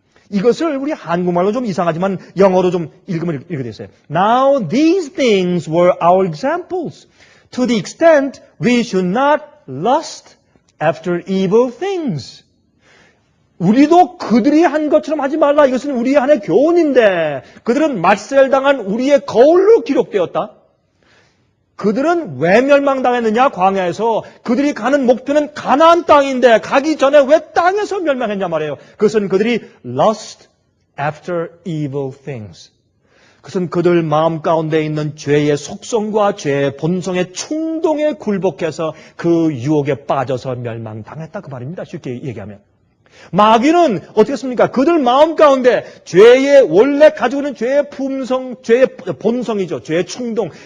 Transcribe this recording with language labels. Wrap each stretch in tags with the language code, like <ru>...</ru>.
<ko>이것을 우리 한국말로 좀 이상하지만 영어로 좀 읽으면 이렇게 됐어요.</ko> <en>Now these things were our examples. To the extent we should not lust after evil things.</en> <ko>우리도 그들이 한 것처럼 하지 말라. 이것은 우리의 하나의 교훈인데 그들은 말살당한 우리의 거울로 기록되었다. 그들은 왜 멸망당했느냐? 광야에서. 그들이 가는 목표는 가나안 땅인데 가기 전에 왜 땅에서 멸망했냐 말이에요. 그것은 그들이</ko> <en>lust after evil things.</en> <ko>그것은 그들 마음 가운데 있는 죄의 속성과 죄의 본성의 충동에 굴복해서 그 유혹에 빠져서 멸망당했다 그 말입니다. 쉽게 얘기하면. 마귀는 어떻게 했습니까? 그들 마음 가운데 죄의 원래 가지고 있는 죄의 품성, 죄의 본성이죠. 죄의 충동.</ko>